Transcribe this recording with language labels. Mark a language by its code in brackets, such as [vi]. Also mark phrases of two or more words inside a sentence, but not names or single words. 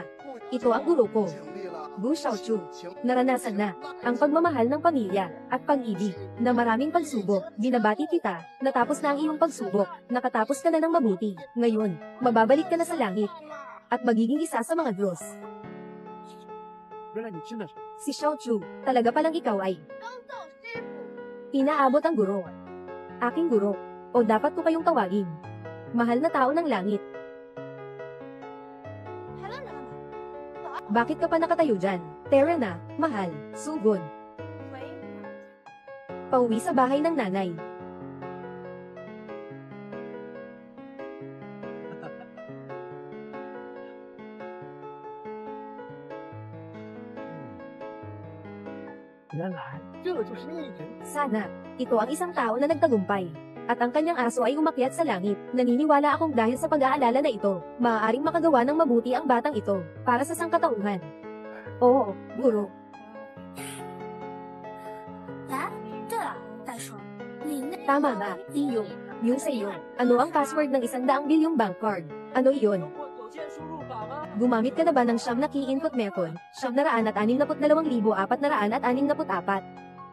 [tl] Ito ang guro ko, Gu Xiaochu. Naranasan na ang pagmamahal ng pamilya at pag-ibig na maraming pagsubok. Binabati kita, natapos na ang iyong pagsubok, nakatapos ka na ng mabuti. Ngayon, mababalik ka na sa langit at magiging isa sa mga Diyos. [zh] 原来你真的是 [tl] Si Xiaochu, talaga palang ikaw ay [zh] 刚到师傅， [tl] inaabot ang guro. Aking guro, o dapat ko kayong tawagin. Mahal na tao ng langit. [zh] 还愣着干嘛？ [tl] Bakit ka pa nakatayo dyan? Tara na, mahal, sugod. [zh] 回娘家。 [tl] Pauwi sa bahay ng nanay. Sana, ito ang isang tao na nagtagumpay. At ang kanyang aso ay umakyat sa langit. Naniniwala akong dahil sa pag-aalala na ito, maaaring makagawa ng mabuti ang batang ito, para sa sangkatauhan. Oo, guro. [zh] 哎，对了，再说，你那 [tl] Tama ba, Iyo? Yung sa iyo, ano ang password ng 100 bilyong bank card? Ano iyon? Gumamit ka na ba ng siyam na key input method? 962,464?